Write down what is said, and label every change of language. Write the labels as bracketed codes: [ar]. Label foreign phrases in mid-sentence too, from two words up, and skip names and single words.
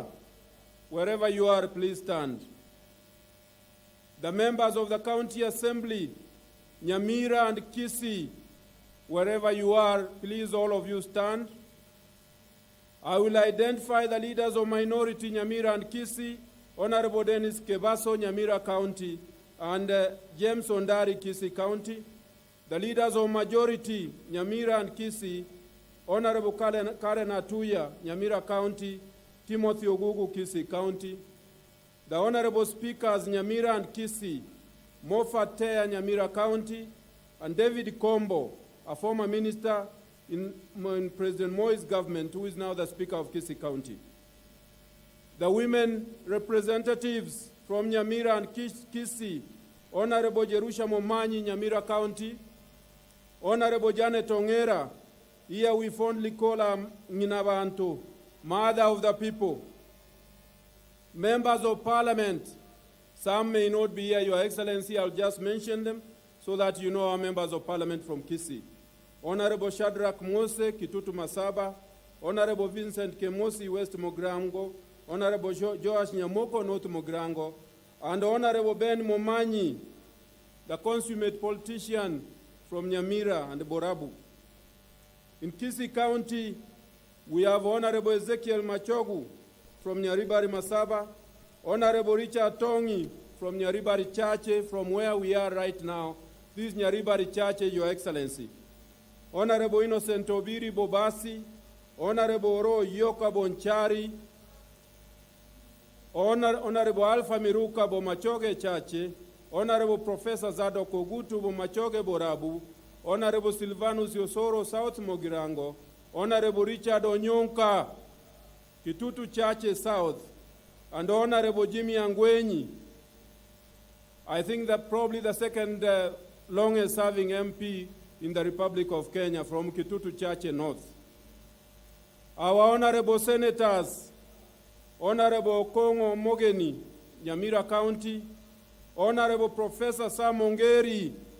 [en] Wherever you are, please stand. The members of the County Assembly, Nyamira and Kisii, wherever you are, please all of you stand. I will identify the leaders of minority Nyamira and Kisii, Honorable Dennis Kebaso, Nyamira County, and James Ondari, Kisii County. The leaders of majority, Nyamira and Kisii, Honorable Karen Atuya, Nyamira County, Timothy Ogugu, Kisii County. The Honorable Speakers, Nyamira and Kisii, Moffat Tea, Nyamira County, and David Kombo, a former minister in President Moi's government, who is now the Speaker of Kisii County. The women representatives from Nyamira and Kisii, Honorable Jerusha Momanyi, Nyamira County, Honorable Janet Ongera, here we fondly call her Minabantu, Mother of the People. Members of Parliament, some may not be here, Your Excellency, I'll just mention them so that you know our members of Parliament from Kisii. Honorable Shadrach Mose, Kitutu Masaba, Honorable Vincent Kemosi, West Mogrango, Honorable Joash Nyamoko, North Mogrango, and Honorable Ben Momanyi, the consummate politician from Nyamira and Borabu. In Kisii County, we have Honorable Ezekiel Machogu from Nyaribari Masaba, Honorable Richard Tongi from Nyaribari Chache, from where we are right now. This is Nyaribari Chache, Your Excellency. Honorable Innocent Obiri Bobasi, Honorable Oro Yoka Bonchari, Honorable Alpha Miruka Bomachoge Chache, Honorable Professor Zadok Ogutu Bomachoge Borabu, Honorable Silvanus Yosoro South Mogirango, Honorable Richard Onyonka, Kitutu Chache South, and Honorable Jimmy Angwenyi. I think that probably the second longest serving MP in the Republic of Kenya from Kitutu Chache North. Our Honorable Senators, Honorable Kongo Mogeni, Nyamira County, Honorable Professor Sam Ongeri,